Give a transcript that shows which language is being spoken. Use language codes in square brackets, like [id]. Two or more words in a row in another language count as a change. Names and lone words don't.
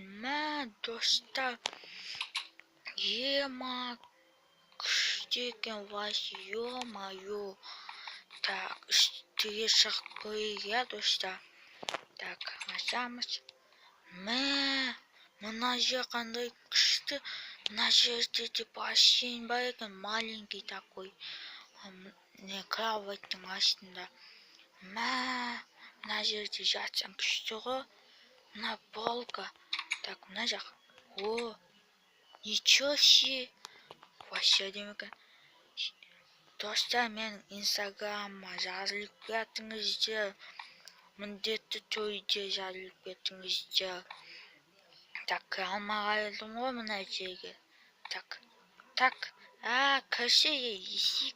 [kk] Достар. Күшті екен. [ru] Ё-моё. [kk] Так, үстіге шығып көрейік, иә достар. Так, ашамыз. Мына жер қандай күшті. Мына жерде де бассейн бар екен, [ru] маленький такой. [kk] Кроваттың астында. Мына жерде жатсам күшті ғой. Мына полка. Так, мына жақ. [ru] Ничего себе. [kk] Вообще әдемі екен. Достар, мен инстаграмма жазылып кетіңіздер. Міндетті түрде жазылып кетіңіздер. Так, кіре алмай қалдым ғой мына жерге. Так. Кірсе есік.